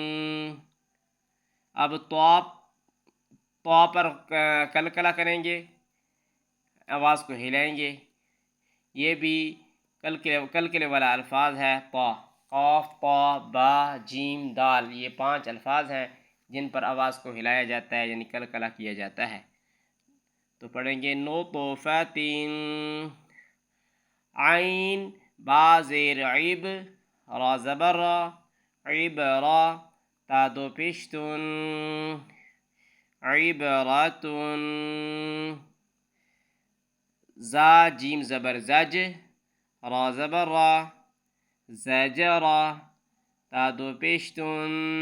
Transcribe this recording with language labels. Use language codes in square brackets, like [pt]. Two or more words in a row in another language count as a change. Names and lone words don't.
[ur] اب طا پر کلکلہ کریں گے، آواز کو ہلائیں گے۔ یہ بھی کلکلے والا الفاظ ہے۔ طا، قاف، طا، با، جیم، دال، یہ 5 الفاظ ہیں جن پر آواز کو ہلایا جاتا ہے یعنی کلکلہ کیا جاتا ہے۔ تو پڑھیں گے نوطفتین، عین با زیر عب، را زبر را، عبرا، تا دو پیشتن، عبرتن، زا جیم زبر زج، را زبر را، زجرا، تا دو پیشتن،